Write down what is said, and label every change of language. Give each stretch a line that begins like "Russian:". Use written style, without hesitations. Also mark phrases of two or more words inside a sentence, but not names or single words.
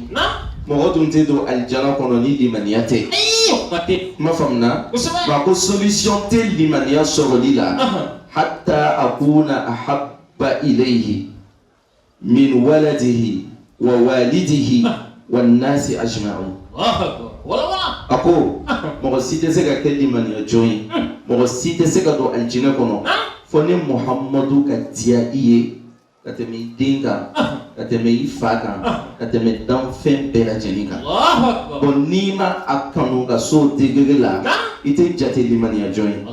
Bambara: mɔgɔ dun tɛ don alijana kɔnɔ ni limaniya tɛ. ma faamuna. ma ko solution tɛ limaniya sɔrɔli la.
Arabic: حتى أكون أحب إليه من ولده ووالده والناس أجمعين.
Bambara: a ko mɔgɔ si tɛ se ka kɛ limaniya jɔn ye. mɔgɔ si tɛ se ka don alijana kɔnɔ fo ni Muhammadu ka diya i ye ka tɛmɛ i den kan ka tɛmɛ i fa kan ka tɛmɛ danfɛn bɛɛ lajɛlen kan. bon n'i ma a kanu ka so degré la i tɛ jate limaniya jɔn ye.